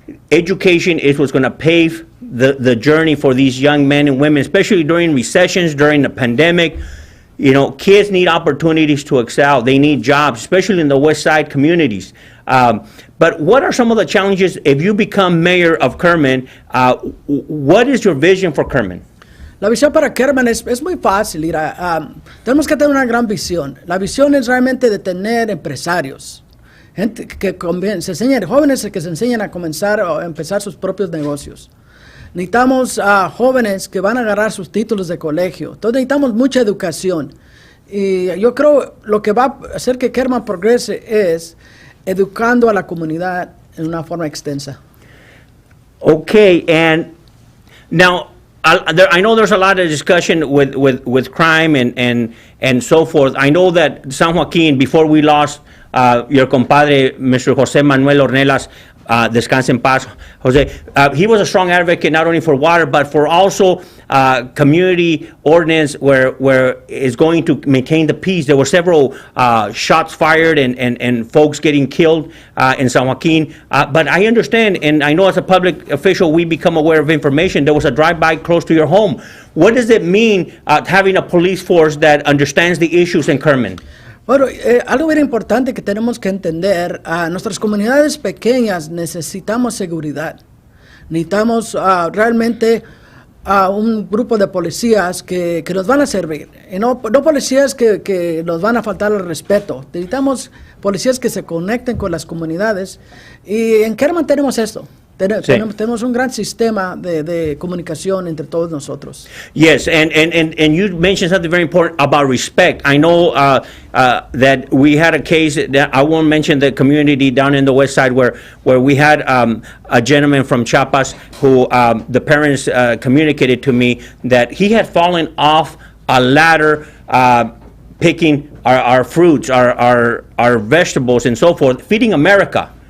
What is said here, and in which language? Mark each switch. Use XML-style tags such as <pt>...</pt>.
<en>Education is what's going to pave the journey for these young men and women, especially during recessions, during the pandemic. You know, kids need opportunities to excel. They need jobs, especially in the West Side communities. But what are some of the challenges if you become mayor of Kerman? What is your vision for Kerman?</en> <es>La visión para Kerman es muy fácil. Tenemos que tener una gran visión. La visión es realmente de tener empresarios, gente que se enseñen, jóvenes que se enseñen a comenzar o empezar sus propios negocios. Necesitamos a jóvenes que van a agarrar sus títulos de colegio. Entonces necesitamos mucha educación. Y yo creo lo que va a hacer que Kerman progrese es educando a la comunidad en una forma extensa.</es> <en>Okay, and now I know there's a lot of discussion with crime and so forth. I know that San Joaquin, before we lost your compadre, Mr. Jose Manuel Ornelas,</en> <es>descanse en paz,</es> <en>Jose, he was a strong advocate not only for water, but for also community ordinance where it's going to maintain the peace. There were several shots fired and folks getting killed in San Joaquin. But I understand, and I know as a public official, we become aware of information. There was a drive-by close to your home. What does it mean having a police force that understands the issues in Kerman?</en> <es>Bueno, algo bien importante que tenemos que entender, nuestras comunidades pequeñas necesitamos seguridad. Necesitamos realmente un grupo de policías que nos van a servir. Y no policías que nos van a faltar el respeto. Necesitamos policías que se conecten con las comunidades. Y en Kerman tenemos esto. Tenemos un gran sistema de comunicación entre todos nosotros.</es> <en>Yes, and you mentioned something very important about respect. I know that we had a case that I won't mention the community down in the west side where we had a gentleman from Chiapas who the parents communicated to me that he had fallen off a ladder picking our fruits, our vegetables and so forth, feeding America.</en>